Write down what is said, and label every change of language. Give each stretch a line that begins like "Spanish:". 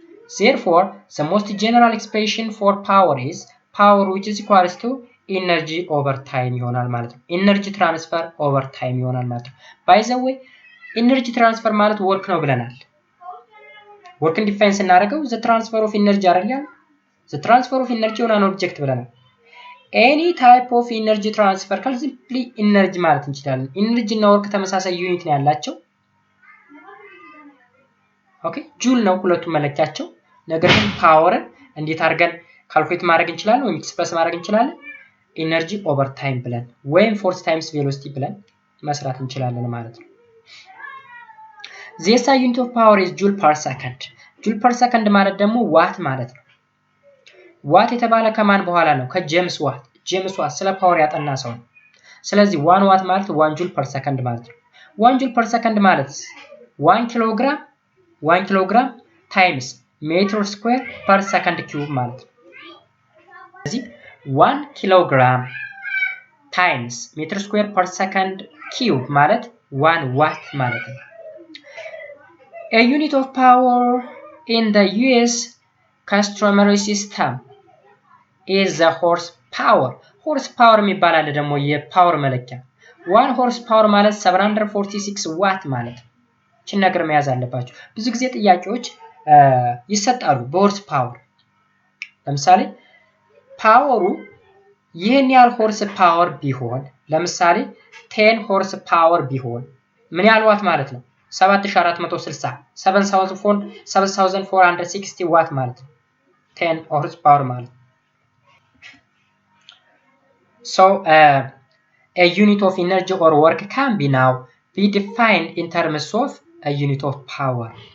English: Therefore the most general expression for power is power which is equals to energy over time
Amharic: ይሆናል ማለት ነው።
English: energy transfer over time ይሆናል ማለት ነው። by the way energy transfer ማለት work ነው ብለናል።
Amharic: workን ዲፋይን ስናደርገው
English: the transfer of energy አይደል? the transfer of energy on an object
Amharic: ብለናል። any type of energy transfer ካል simply energy ማለት እንችላለን። energy እና work ተመሳሳይ ዩኒት ነው ያላቸው። ኦኬ ጁል ነው ሁለቱም መለኪያቸው። ነገር ግን ፓወርን እንዴት አድርገን ካልኩሌት ማድረግ እንችላለን ወይም ኤክስፕረስ ማድረግ እንችላለን?
English: energy over time ብለን ወይም force times velocity
Amharic: ብለን መስራት እንችላለን ማለት ነው።
English: the SI unit of power is joule per second.
Amharic: joule per second ማለት ደግሞ ዋት ማለት ነው። ዋት የተባለ ከማን በኋላ ነው? ከጄምስ ዋት ስለ ፓወር ያጠና ሰው ነው። ስለዚህ 1 ዋት ማለት 1 ጁል ፐር ሰከንድ ማለት ነው። 1 ጁል ፐር ሰከንድ ማለት 1 ኪሎግራም ታይምስ ሜትር ስኩዌር ፐር ሰከንድ ኪዩብ ማለት ነው። ስለዚህ 1 ኪሎግራም ታይምስ ሜትር ስኩዌር ፐር ሰከንድ ኪዩብ ማለት 1 ዋት ማለት ነው።
English: A unit of power in the US customary system is the horsepower.
Amharic: horsepower የሚባል አለ ደግሞ የፓወር መለኪያ 1 horsepower ማለት 746 ዋት ማለት ነው። እቺን ነገር መያዝ አለባችሁ። ብዙ ጊዜ ጥያቄዎች ይሰጣሉ በሆርስ ፓወር። ለምሳሌ ፓወሩ ይሄን ያህል ሆርስ ፓወር ቢሆን ለምሳሌ 10 ሆርስ ፓወር ቢሆን ምን ያህል ዋት ማለት ነው? 7460 7460 ዋት ማለት ነው 10 ሆርስ ፓወር ማለት ነው።
English: So a unit of energy or work can be now be defined in terms of a unit of power.